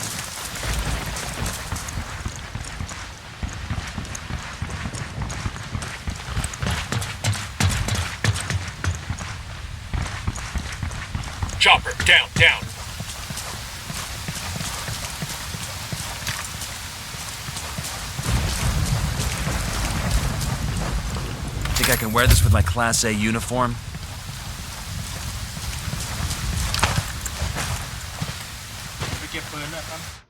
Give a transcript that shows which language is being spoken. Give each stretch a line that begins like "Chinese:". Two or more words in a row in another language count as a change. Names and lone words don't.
English: Chopper, down, down. Think I can wear this with my Class A uniform?
Thai: ไปเก็บปืนเนี่ยครับ